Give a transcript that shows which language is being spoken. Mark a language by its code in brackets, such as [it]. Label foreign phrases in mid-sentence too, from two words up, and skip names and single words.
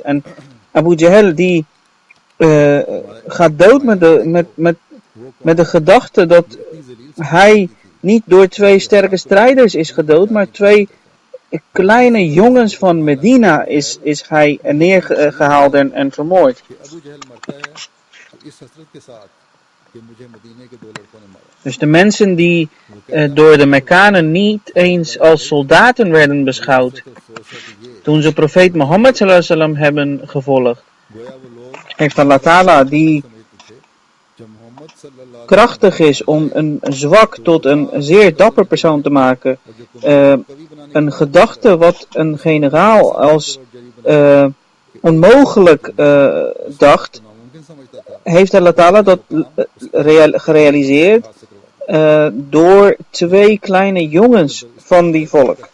[nl] En Abu Jahl die gaat dood met de gedachte dat hij niet door twee sterke strijders is gedood, maar twee kleine jongens van Medina is hij neergehaald en vermoord. Dus de mensen die door de Mekkanen niet eens als soldaten werden beschouwd, toen ze profeet Mohammed [ar] صلى الله عليه وسلم [nl] hebben gevolgd, heeft Allah Ta'ala die krachtig is om een zwak tot een zeer dapper persoon te maken, een gedachte wat een generaal als onmogelijk dacht, heeft Allah Ta'ala dat gerealiseerd door twee kleine jongens van die volk.